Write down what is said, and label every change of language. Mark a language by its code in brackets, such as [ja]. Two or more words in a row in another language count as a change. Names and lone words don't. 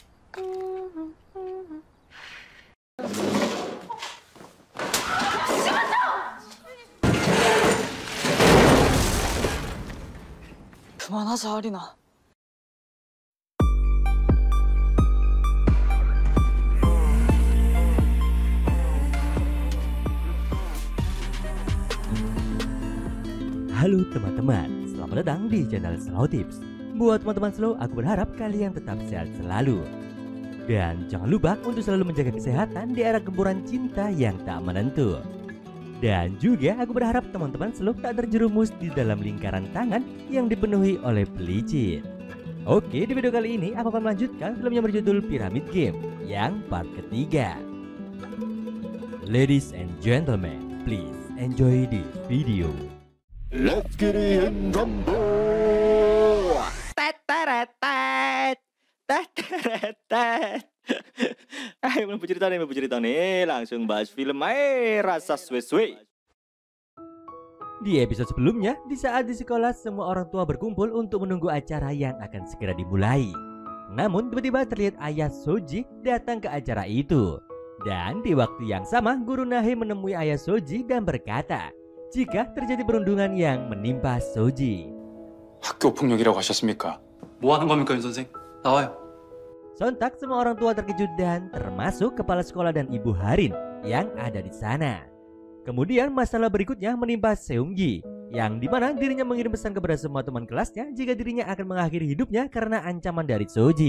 [ko] 그만하자, 아리나. [id] Halo teman-teman, selamat datang di channel Slow Tips. Buat teman-teman slow, aku berharap kalian tetap sehat selalu. Dan jangan lupa untuk selalu menjaga kesehatan di era gempuran cinta yang tak menentu. Dan juga aku berharap teman-teman slow tak terjerumus di dalam lingkaran tangan yang dipenuhi oleh pelicin. Oke, di video kali ini aku akan melanjutkan film yang berjudul Pyramid Game yang part ketiga. [en] Ladies and gentlemen, please enjoy this video. Let's get in rumble. [id] Ayo belum cerita nih, langsung bahas film rasa suwe-suwe. Di episode sebelumnya, di saat di sekolah semua orang tua berkumpul untuk menunggu acara yang akan segera dimulai. Namun tiba-tiba terlihat ayah Soji datang ke acara itu. Dan di waktu yang sama, guru Nahe menemui ayah Soji dan berkata, jika terjadi perundungan yang menimpa Soji. [ko] 학교 폭력이라고 하셨습니까? 뭐 하는 겁니까, 윤 선생? 나와요. [id] Sontak semua orang tua terkejut dan termasuk kepala sekolah dan Ibu Harin yang ada di sana. Kemudian masalah berikutnya menimpa Seunggi, yang dimana dirinya mengirim pesan kepada semua teman kelasnya jika dirinya akan mengakhiri hidupnya karena ancaman dari Soji.